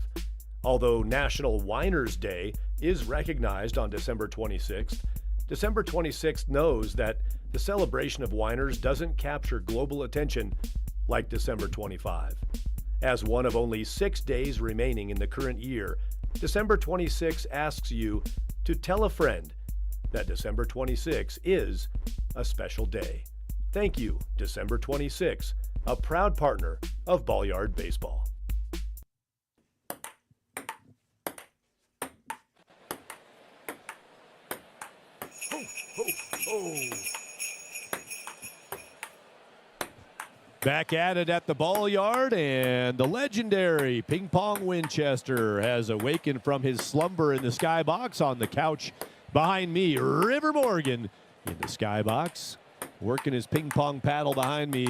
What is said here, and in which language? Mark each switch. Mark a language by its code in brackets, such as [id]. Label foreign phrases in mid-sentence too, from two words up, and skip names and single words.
[en] Although National Winers Day is recognized on December 26th, December 26th knows that the celebration of winers doesn't capture global attention like December 25. As one of only 6 days remaining in the current year, December 26 asks you to tell a friend that December 26 is a special day. Thank you, December 26, a proud partner of Ballyard Baseball. Ho, ho, ho. Back at it at the Ballyard, and the legendary Ping Pong Winchester has awakened from his slumber in the skybox on the couch behind me. River Morgan in the skybox, working his ping pong paddle behind me.